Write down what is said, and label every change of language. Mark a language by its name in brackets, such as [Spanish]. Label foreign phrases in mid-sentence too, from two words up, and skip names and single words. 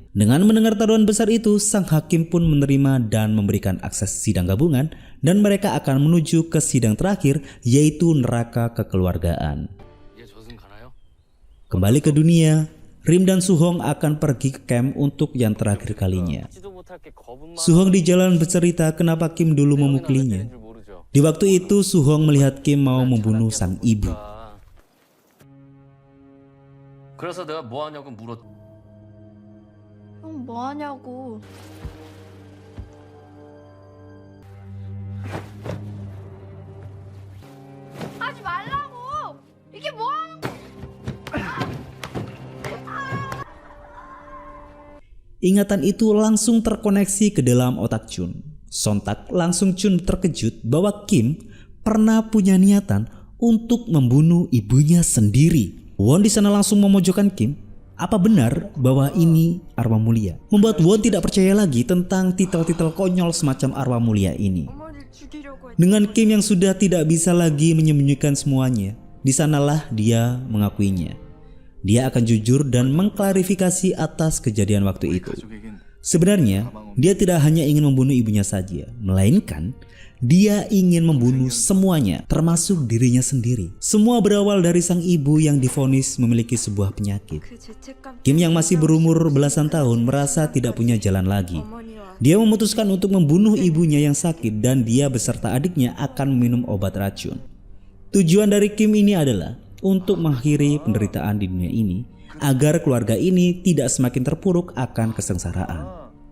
[Indonesian] Dengan mendengar taruhan besar itu, sang hakim pun menerima dan memberikan akses sidang gabungan dan mereka akan menuju ke sidang terakhir, yaitu neraka kekeluargaan. Kembali ke dunia, Rim dan Suhong akan pergi ke camp untuk yang terakhir kalinya. Suhong di jalan bercerita kenapa Kim dulu memukulinya. Di waktu itu Suhong melihat Kim mau membunuh sang ibu. [Korean] 그래서 내가 뭐 하냐고 물었. 형 뭐 하냐고. 하지 말라고. 이게 뭐 하는 거야? [Indonesian] Ingatan itu langsung terkoneksi ke dalam otak Chun. Sontak langsung Chun terkejut bahwa Kim pernah punya niatan untuk membunuh ibunya sendiri. Won di sana langsung memojokkan Kim. Apa benar bahwa ini arwah mulia? Membuat Won tidak percaya lagi tentang titel-titel konyol semacam arwah mulia ini. [Korean] 어머니를 죽이려고 했. [Indonesian] Dengan Kim yang sudah tidak bisa lagi menyembunyikan semuanya, di sanalah dia mengakuinya. Dia akan jujur dan mengklarifikasi atas kejadian waktu itu. Sebenarnya, dia tidak hanya ingin membunuh ibunya saja, melainkan dia ingin membunuh semuanya, termasuk dirinya sendiri. Semua berawal dari sang ibu yang divonis memiliki sebuah penyakit. [Korean] 그 죄책감. [Indonesian] Kim yang masih berumur belasan tahun merasa tidak punya jalan lagi. [Korean] 어머니와 [Indonesian] Dia memutuskan untuk membunuh ibunya yang sakit dan dia beserta adiknya akan meminum obat racun. Tujuan dari Kim ini adalah untuk mengakhiri penderitaan di dunia ini agar keluarga ini tidak semakin terpuruk akan kesengsaraan.